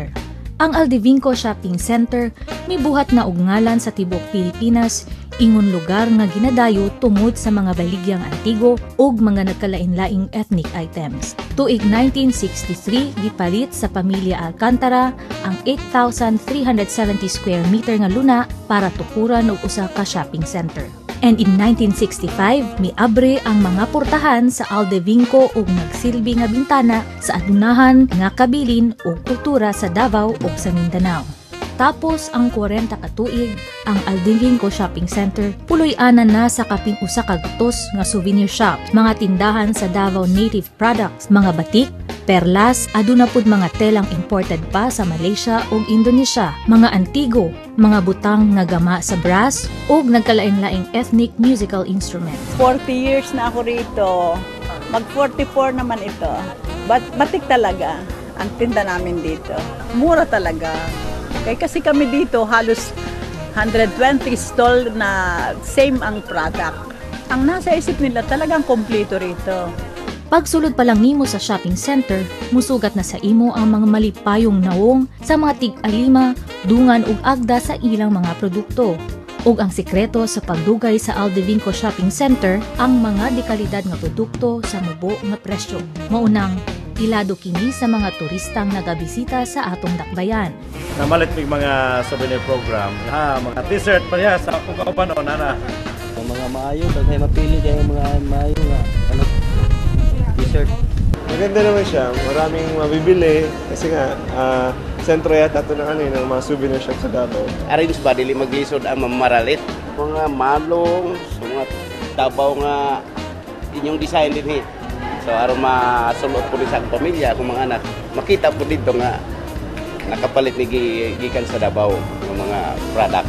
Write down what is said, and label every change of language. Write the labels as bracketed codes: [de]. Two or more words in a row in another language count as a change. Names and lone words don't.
[ceb] Ang Aldevinco Shopping Center mibuhat na og ngalan sa tibuok Pilipinas, ingon lugar nga ginadayo tungod sa mga baligyang antigo ug mga nagkalain-laing [en] ethnic items. [ceb] Tuig 1963 gipalit sa pamilya Alcantara ang 8,370 [en] square meter [ceb] nga luna para tukuran og usa ka [en] shopping center. And in 1965, [ceb] miabre ang mga portahan sa Aldevinco ug nagsilbi nga bintana sa adunahan nga kabilin ug kultura sa Davao ug sa Mindanao. Tapos ang 40 ka tuig, ang Aldevinco Shopping Center puloy-anan na sa kaping usa ka gutos nga [en] souvenir shop, [ceb] mga tindahan sa Davao [en] native products, [ceb] mga batik, perlas, aduna pud mga telang imported pa sa Malaysia ug Indonesia, mga antigo, mga butang nga gama sa brass ug nagkalain-laing [en] ethnic musical instruments. [tl] 40 years na ako rito. Mag 44 naman ito. Batik talaga ang tinda namin dito. Mura talaga. Kasi kami dito halos 120 stall na same ang product. Ang nasa isip nila talagang kompleto rito. [ceb] Pagsulod pa lang nimo sa [en] shopping center, [ceb] musugat na sa imo ang mga malipayong nawong sa mga tig-alima, dungan ug agda sa ilang mga produkto. Ug ang sikreto sa pagdugay sa Aldevinco Shopping Center, ang mga dekalidad nga produkto sa mubo nga presyo. Maunang ilado kini sa mga turistang nagabisita sa atong dakbayan. Namalit may mga [en] souvenir program, [ceb] mga t-shirt pa niya sa kung paano na. Mga maayo, kasi mapili kayo mga maayo nga t-shirt. [tl] Maganda naman siya, maraming mabibili kasi nga sentro yata ito ng mga [en] souvenir shop [tl] sa Davao. [ceb] Arrange ba dili maglisod ang mamaralit? Mga malong, mga Davao nga inyong design din. So aron masulot po sa pamilya kung mga anak, makita po dito nga nakapalit ni gikan sa Davao ng mga product.